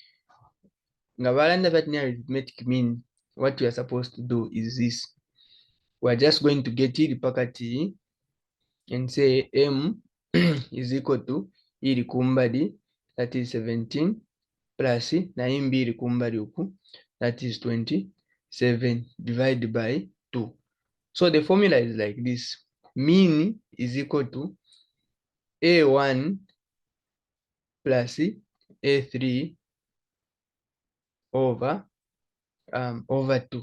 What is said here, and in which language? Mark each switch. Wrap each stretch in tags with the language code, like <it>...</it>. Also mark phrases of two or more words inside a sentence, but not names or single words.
<en>That arithmetic mean, what we are supposed to do is this. We're just going to get it pakati and say m is equal to</en> <bem>iri kumbali,</bem> <en>that is 17, plus</en> <bem>na imbi iri kumbali uku,</bem> <en>that is 27, divided by 2. So the formula is like this. Mean is equal to a1 plus a3 over 2.</en>